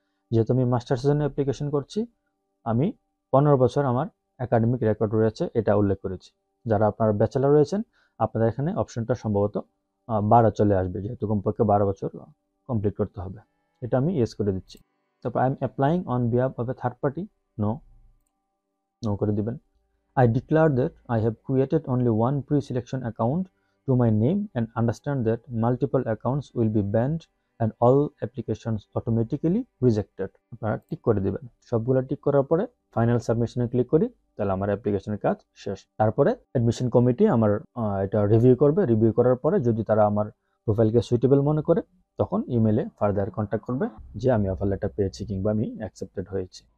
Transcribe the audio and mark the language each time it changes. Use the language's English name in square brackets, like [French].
[Bangla] যেহেতু আমি মাস্টার্সের জন্য অ্যাপ্লিকেশন করছি, আমি 15 বছর আমার একাডেমিক রেকর্ড রয়েছে, এটা উল্লেখ করেছি। যারা আপনারা ব্যাচেলার রয়েছেন, আপনাদের এখানে অপশনটা সম্ভবত 12 চলে আসবে, যেহেতু কমপক্ষে 12 বছর কমপ্লিট করতে হবে। এটা আমি ইয়েস করে দিচ্ছি। [English] তারপর I am applying on behalf of a third party, no [Bangla] করে দিবেন। [English] I declare that I have created only one pre-selection account to my name and understand that multiple accounts will be banned and all applications automatically rejected. [Bangla] আপনারা tick করে দিবেন। সবগুলো tick করার পরে final সাবমিশনে click করি, তাহলে আমার অ্যাপ্লিকেশনের কাজ শেষ। তারপরে অ্যাডমিশন কমিটি আমার এটা রিভিউ করবে। রিভিউ করার পরে যদি তারা আমার প্রোফাইলকে সুইটেবল মনে করে, তখন ইমেলে ফার্দার কন্ট্যাক্ট করবে যে আমি অফার লেটার পেয়েছি কিংবা আমি অ্যাকসেপ্টেড হয়েছি।